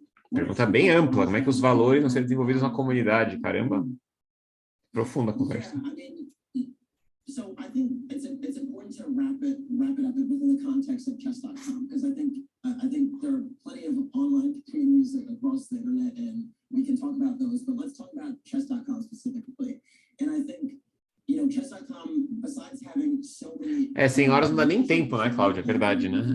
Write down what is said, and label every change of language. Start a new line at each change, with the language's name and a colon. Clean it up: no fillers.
Portuguese: Pergunta bem ampla, como é que os valores vão ser desenvolvidos na comunidade? Caramba, profunda a conversa.
English: So I think it's important to wrap it up within the context of Chess.com, because I think there are plenty of online communities across the internet, and we can talk about those. But let's talk about Chess.com specifically. And I think Chess.com, besides having so many
Portuguese: 100 horas não dá nem tempo, né, Cláudia? É verdade, né?